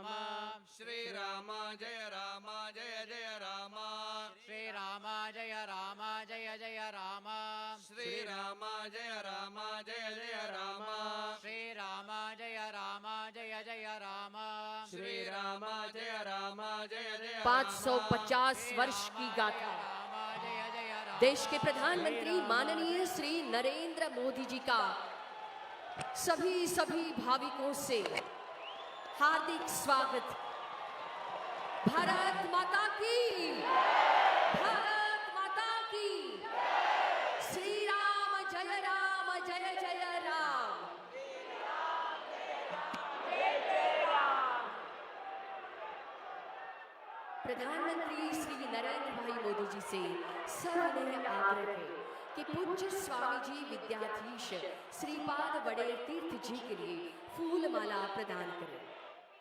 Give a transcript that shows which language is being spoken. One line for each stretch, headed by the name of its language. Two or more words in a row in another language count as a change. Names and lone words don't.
Hindi: श्री राम जय जय राम, श्री राम जय राम जय जय राम श्री राम जय जय राम, श्री राम जय राम जय जय राम श्री राम जय जय 550 वर्ष की गाथा देश के प्रधानमंत्री माननीय श्री नरेंद्र मोदी जी का सभी भाविकों से हार्दिक स्वागत। भारत माता की, भारत माता की। श्री राम जय जय राम। प्रधानमंत्री श्री नरेंद्र भाई मोदी जी से सविनय आग्रह है कि पूज्य स्वामी जी विद्याधीश श्रीपाद वडेर तीर्थ जी के लिए फूल माला प्रदान करें।